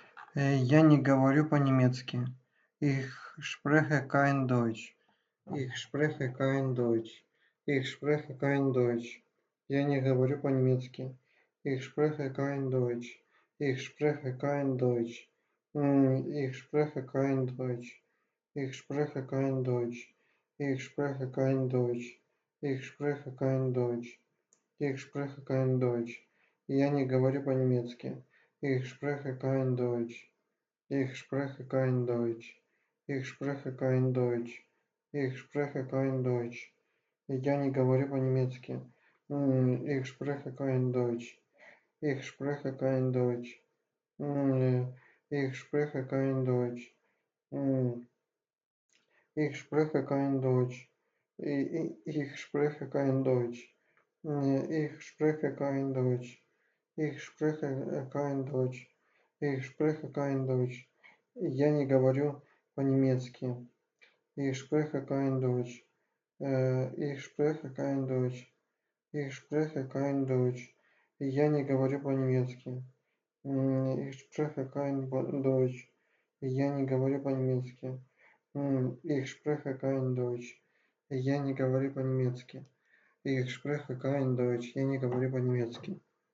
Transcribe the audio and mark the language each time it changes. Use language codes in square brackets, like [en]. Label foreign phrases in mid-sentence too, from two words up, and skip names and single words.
[ru] Я не говорю по-немецки. [de] Ich spreche kein Deutsch. Ich spreche kein Deutsch. Ich spreche kein Deutsch. [ru] Я не говорю по-немецки. [de] Ich spreche kein Deutsch. Ich spreche kein Deutsch. Ich spreche kein Deutsch. Ich spreche kein Deutsch. Ich spreche kein Deutsch. Ich spreche kein Deutsch. Ich spreche kein Deutsch. [ru] Я не говорю по-немецки. [de] Ich spreche kein Deutsch. Ich spreche kein Deutsch. Ich spreche kein Deutsch. Ich spreche kein Deutsch. [ru] Я не говорю по-немецки. [de] Ich spreche kein Deutsch. Ich spreche kein Deutsch. Ich spreche kein Deutsch. Ich spreche kein Deutsch. Ich spreche kein Deutsch. Ich spreche kein Deutsch. Ich spreche kein Deutsch. Ich spreche kein Deutsch. [ru] Я не говорю по-немецки. [de] Ich spreche kein Deutsch. Ich spreche kein Deutsch. Ich spreche kein Deutsch. [ru] Я не говорю по-немецки. [de] Ich spreche kein Deutsch. [ru] Я не говорю по-немецки. [de] Ich spreche kein Deutsch. [ru] Я не говорю по-немецки. [de] Ich spreche kein Deutsch. [ru] Я не говорю по-немецки.